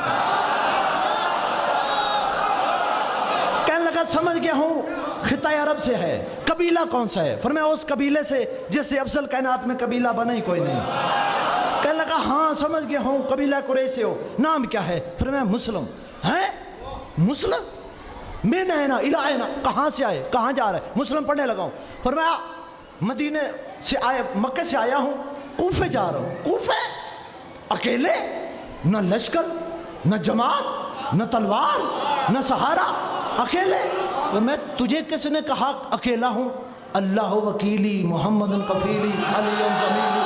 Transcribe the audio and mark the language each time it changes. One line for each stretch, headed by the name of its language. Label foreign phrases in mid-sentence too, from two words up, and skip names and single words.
Urdu: کہنے لگا سمجھ گیا ہوں، خطہ عرب سے ہے، قبیلہ کون سا ہے؟ فرمایا اس قبیلے سے جس سے افضل کائنات میں قبیلہ بنا ہی کوئی نہیں۔ کہنے لگا ہاں سمجھ گیا ہوں، قبیلہ قریش سے ہو، نام کیا ہے؟ فرمایا مسلم۔ ہیں مسلم؟
Arabic: من اینا الی اینا،
Urdu: کہاں سے آئے، کہاں جا رہے؟ مسلم پڑھنے لگا ہوں۔ فرمایا مدینے سے آیا، مکہ سے آیا ہوں، کوفے جا رہا ہوں۔ کوفے اکیلے، نہ لشکر، نہ جماعت، نہ تلوار، نہ سہارا، اکیلے؟ میں تجھے کس نے کہا اکیلا ہوں؟
Arabic: اللہ وکیلی محمد کفیلی علی زمیلی۔